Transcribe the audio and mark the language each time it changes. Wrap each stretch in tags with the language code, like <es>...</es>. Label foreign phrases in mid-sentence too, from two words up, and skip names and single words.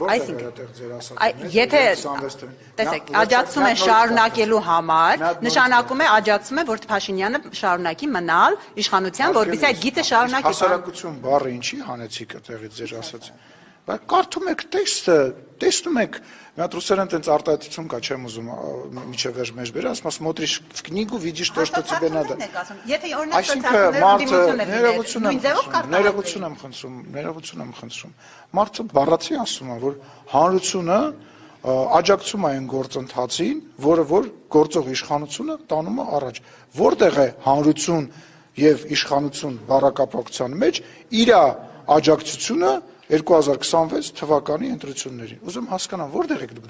<hy>Եթե տեսեք, աջակցում են շարունակելու համար, նշանակում է աջակցում է, որ Փաշինյանը շարունակի մնալ իշխանության, որպեսզի այդ գիծը շարունակի։ Հասարակություն բառը ինչի հանեցիք այդտեղից ձեր ասած։ Բայց կարդում եք տեքստը, տեսնում եք, մի հատ ռուսերեն տենց արտահայտություն կա, չեմ ուզում միջև վերջ մեջ բերել, ասում եմ,</hy> <ru>смотришь в книгу, видишь то, что тебе надо։</ru> <hy>Ներողություն եմ խնդրում։ Մարդը բառացի ասում է, որ հանրությունը աջակցում է այն գործընթացին, որը որ գործող իշխանությունը տանում է առաջ։ Որտեղ է հանրություն եւ իշխանություն բառակապակցության մեջ իր աջակցությունը 2026 թվականի ընտրություններին։ Ուզում հասկանամ, որտեղ եք դուք դա։</hy>